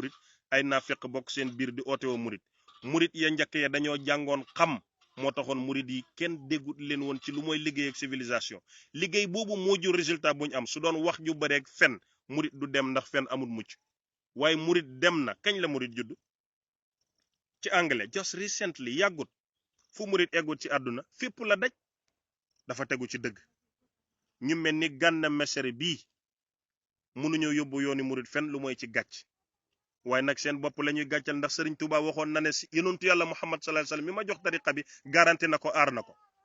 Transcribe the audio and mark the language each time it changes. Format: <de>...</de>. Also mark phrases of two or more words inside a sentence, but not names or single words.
<wo>murit ay naafeq bokk seen biir di oote woo murit murit ya njëkk ya dañoo jàngoon xam moo taxoon murit yi kenn déggut leen woon ci lu mooy liggéey ak civilisation liggéey boobu moo jur résultat bu ñu am su doon wax ju bëreeg fen murit du dem ndax fen amul mucc waaye murit dem na kañ la murit judd ci anglais</wo> <en>just recently</en> <wo>yàggut fu murit eggut ci àdduna fépp la daj dafa tegu ci dëgg ñu mel ni Gana Messere bii mënuñoo yóbbu yooni murit fen lu mooy ci gàcc waaye nag seen bopp la ñuy gàccal ndax Sëriñ Tuubaa waxoon na ne si yonentu yàlla Muhammad</wo> <ar>صلى الله عليه وسلم</ar> <wo>mi ma jox tariqa bi garanti na ko aar na ko</wo>